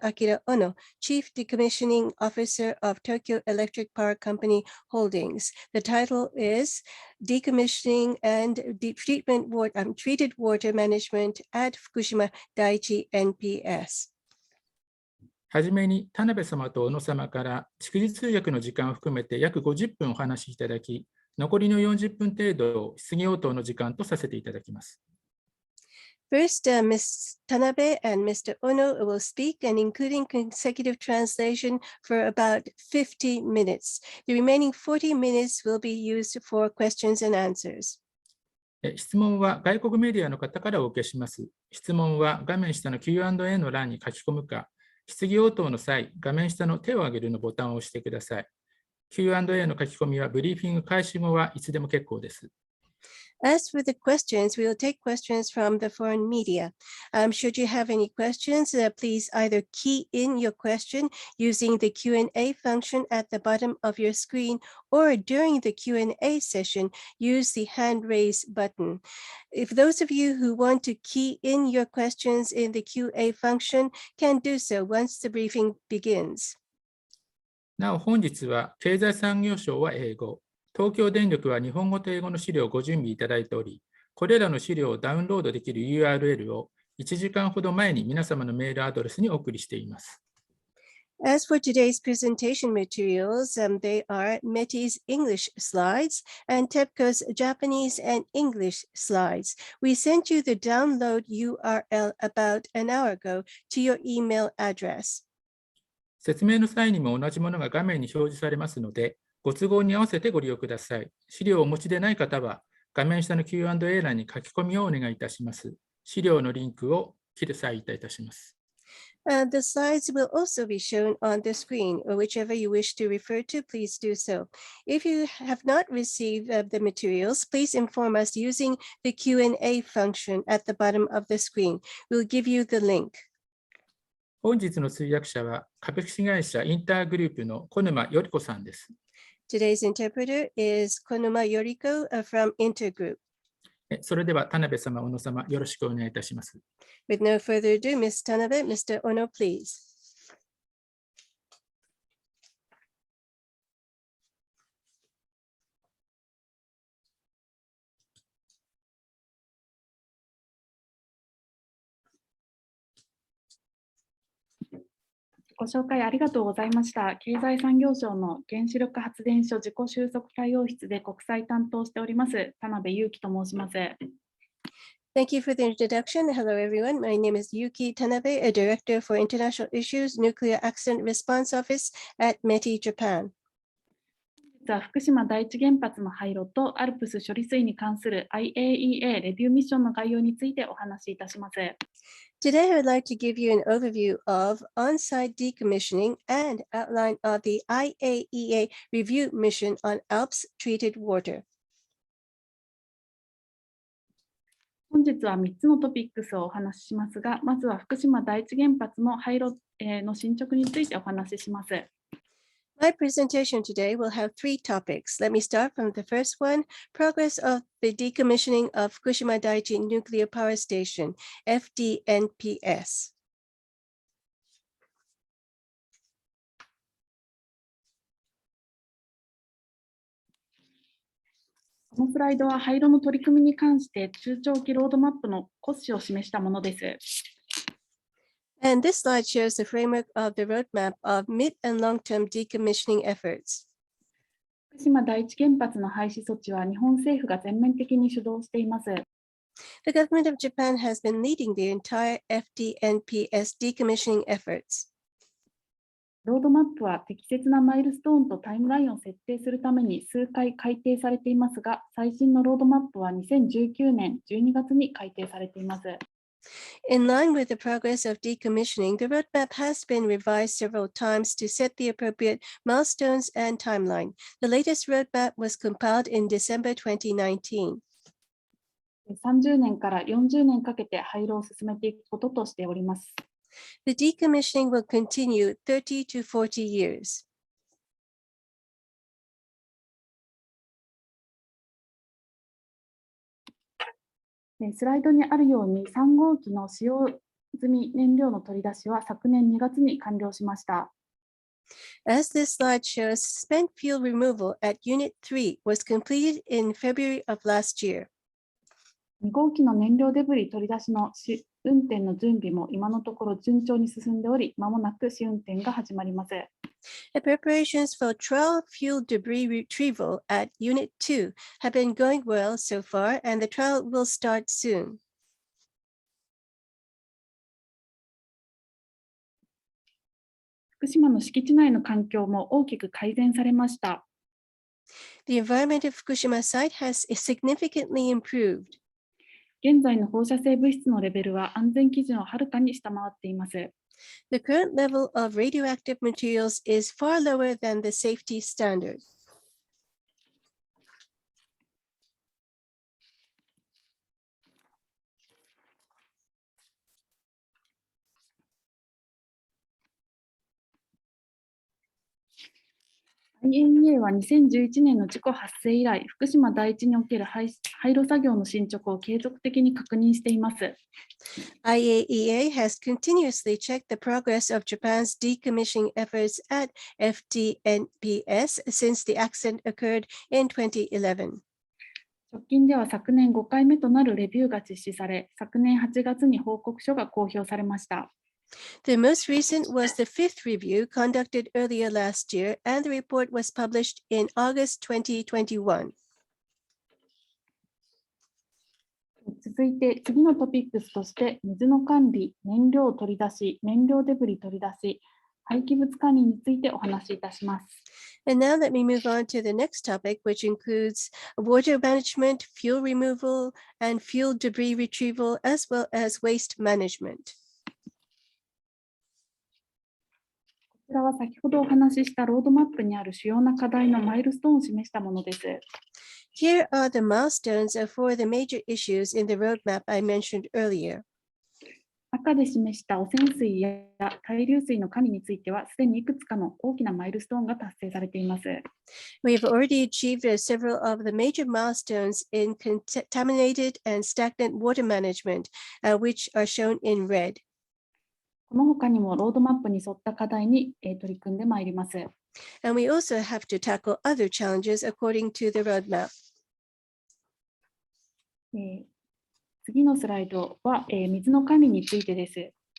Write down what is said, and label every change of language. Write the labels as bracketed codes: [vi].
[en] Akira Ono, Chief Decommissioning Officer of Tokyo Electric Power Company Holdings. The title is Decommissioning and Treated Water Management at Fukushima Daiichi NPS. [ja] はじめに田辺様と小野様から逐次通訳の時間を含めて約50分お話しいただき、残りの40分程度を質疑応答の時間とさせていただきます。 [en] First, Ms. Tanabe and Mr. Ono will speak, and including consecutive translation for about 50 minutes. The remaining 40 minutes will be used for questions and answers. [ja] 質問は外国メディアの方からお受けします。質問は画面下の Q&A の欄に書き込むか、質疑応答の際、画面下の手を挙げるのボタンを押してください。 Q&A の書き込みはブリーフィング開始後はいつでも結構です。 [en] As for the questions, we will take questions from the foreign media. Should you have any questions, please either key in your question using the Q&A function at the bottom of your screen, or during the Q&A session, use the hand raise button. If those of you who want to key in your questions in the QA function can do so once the briefing begins. [ja] なお本日は経済産業省は英語、東京電力は日本語と英語の資料をご準備いただいており、これらの資料をダウンロードできる URL を1時間ほど前に皆様のメールアドレスにお送りしています。 [en] As for today's presentation materials, they are METI's English slides and TEPCO's Japanese and English slides. We sent you the download URL about an hour ago to your email address. [ja] 説明の際にも同じものが画面に表示されますので、ご都合に合わせてご利用ください。資料をお持ちでない方は、画面下の Q&A 欄に書き込みをお願いいたします。資料のリンクを記載いたします。 [en] The slides will also be shown on the screen, or whichever you wish to refer to, please do so. If you have not received the materials, please inform us using the Q&A function at the bottom of the screen. We'll give you the link. [ja] 本日の通訳者は株式会社インターグループの小沼より子さんです。 [en] Today's interpreter is Konuma Yoriko from Intergroup. [ja] それでは田辺様、小野様、よろしくお願いいたします。 [en] With no further ado, Ms. Tanabe, Mr. Ono, please. [ja] ご紹介ありがとうございました。経済産業省の原子力発電所自己収束対応室で国際担当しております田辺有紀と申します。 [en] Thank you for the introduction. Hello, everyone. My name is Yuki Tanabe, a Director for International Issues, Nuclear Accident Response Office at METI, Japan. [ja] 本日は福島第一原発の廃炉とアルプス処理水に関する IAEA レビューミッションの概要についてお話しいたします。 [en] Today, I would like to give you an overview of on-site decommissioning and outline of the IAEA review mission on Alps treated water. [ja] 本日は3つのトピックスをお話ししますが、まずは福島第一原発の廃炉の進捗についてお話しします。 [en] My presentation today will have 3 topics. Let me start from the first one, progress of the decommissioning of Fukushima Daiichi Nuclear Power Station, FDNPS. [ja] このスライドは廃炉の取り組みに関して中長期ロードマップの骨子を示したものです。 [en] And this slide shows the framework of the roadmap of mid and long-term decommissioning efforts. [ja] 福島第一原発の廃止措置は日本政府が全面的に主導しています。 [en] The government of Japan has been leading the entire DNPS decommissioning efforts. [ja] ロードマップは適切なマイルストーンとタイムラインを設定するために数回改定されていますが、最新のロードマップは2019年12月に改定されています。 [en] In line with the progress of decommissioning, the roadmap has been revised several times to set the appropriate milestones and timeline. The latest roadmap was compiled in December 2019. [ja] 30年から40年かけて廃炉を進めていくこととしております。 [en] The decommissioning will continue 30 to 40 years. [ja] スライドにあるように3号機の使用済み燃料の取り出しは昨年2月に完了しました。 [en] As this slide shows, spent fuel removal at Unit 3 was completed in February of last year. [ja] 2号機の燃料デブリ取り出しの試運転の準備も今のところ順調に進んでおり、まもなく試運転が始まります。 [en] The preparations for trial fuel debris retrieval at Unit 2 have been going well so far, and the trial will start soon. [ja] 福島の敷地内の環境も大きく改善されました。 [en] The environment of Fukushima site has significantly improved. [ja] 現在の放射性物質のレベルは安全基準をはるかに下回っています。 [en] The current level of radioactive materials is far lower than the safety standard. [ja] IAEA は2011年の事故発生以来、福島第一における廃炉作業の進捗を継続的に確認しています。 [en] IAEA has continuously checked the progress of Japan's decommissioning efforts at FDNPS since the accident occurred in 2011. [ja] 直近では昨年5回目となるレビューが実施され、昨年8月に報告書が公表されました。 [en] The most recent was the fifth review conducted earlier last year, and the report was published in August 2021. [ja] 続いて次のトピックスとして、水の管理、燃料取り出し、燃料デブリ取り出し、廃棄物管理についてお話しいたします。 [en] And now let me move on to the next topic, which includes water management, fuel removal, and fuel debris retrieval, as well as waste management. [ja] こちらは先ほどお話ししたロードマップにある主要な課題のマイルストーンを示したものです。 [en] Here are the milestones for the major issues in the roadmap I mentioned earlier. [ja] 赤で示した汚染水や対流水の管理については、すでにいくつかの大きなマイルストーンが達成されています。 [en] We have already achieved several of the major milestones in contaminated and stagnant water management, which are shown in red. [ja] この他にもロードマップに沿った課題に取り組んでまいります。 [en] And we also have to tackle other challenges according to the roadmap. [ja] 次のスライドは水の管理についてです。